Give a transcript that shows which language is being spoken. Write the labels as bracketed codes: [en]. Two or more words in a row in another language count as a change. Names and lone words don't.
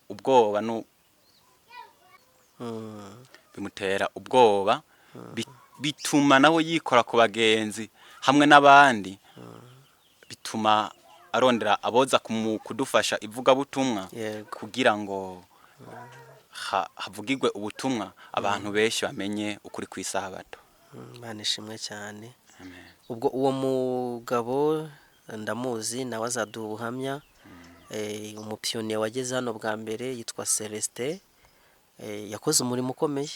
[rn] ubwoba, bituma nawe yikora ku bagenzi hamwe n'abandi, bituma arondera aboza kudufasha ivugabutumwa, kugira ngo havugirwe ubutumwa, abantu benshi bamenye ukuri kw'isabato. Imana ishimwe cyane. Ubwo uwo mugabo ndamuzi, nawe azaduha ubuhamya. Umupiyoniye wageze hano bwa mbere yitwa Celestin, yakoze umurimo ukomeye.